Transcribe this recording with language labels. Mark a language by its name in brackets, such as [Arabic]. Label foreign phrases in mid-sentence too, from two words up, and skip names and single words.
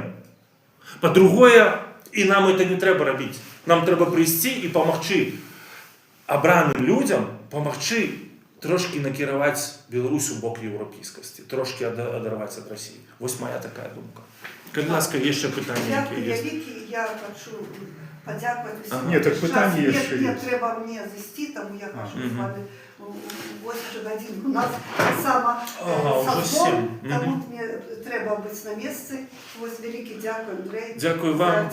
[Belarusian] Па-другое, і нам это не трэба рабіць. Нам трэба прыйсці і памагчы абраным людзям, памагчы трошкі накіраваць Беларусь у бок еўрапейскасці, трошкі адарваць ад Расіі. Вось моя такая думка. Калі ласка, яшчэ пытанне, якія ёсць. [Ukrainian] Я хочу подякувати всім. Ні, так питання є ще. Ні, треба мені зайти, тому я хочу з вами 8 годин. У нас сама созвон, тому мені треба бути на місці. Ось велике дякую, Андрей. Дякую вам.